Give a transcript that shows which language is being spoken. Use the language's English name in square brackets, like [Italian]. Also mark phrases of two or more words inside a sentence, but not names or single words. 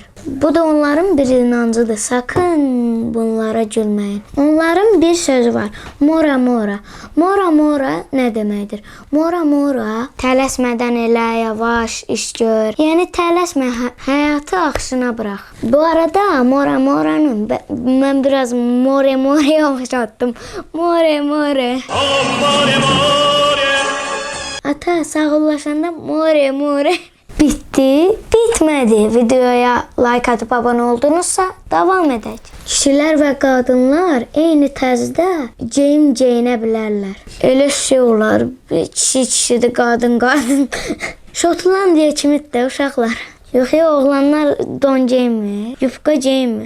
[Azerbaijani] Bu da onların bir inancıdır. Sakın bunlara gülməyin. Onların bir sözü var. [Malagasy] Mora mora. Mora mora [Azerbaijani] nə deməkdir? [Malagasy] Mora mora [Azerbaijani] tələsmədən elə, yavaş iş gör. Yəni tələsmə, həyatı axışına burax. Bu arada [Malagasy] mora moranın [Azerbaijani] mən biraz [English] more more [Azerbaijani] oxşatdım. [English] More more. [Azerbaijani] Ata sağollaşanda [English] more more. [Azerbaijani] Bitti, bitmədi. [Turkish] Videoya like atıp abone oldunuzsa devam edək. [Azerbaijani] Kişilər və qadınlar eyni tərzdə geyinə bilərlər. Elə şey olar, kişi kişidir, qadın qadın. Şotlandiya kimi də uşaqlar. Yox ya, oğlanlar don geyinmir, yufka geyinmir.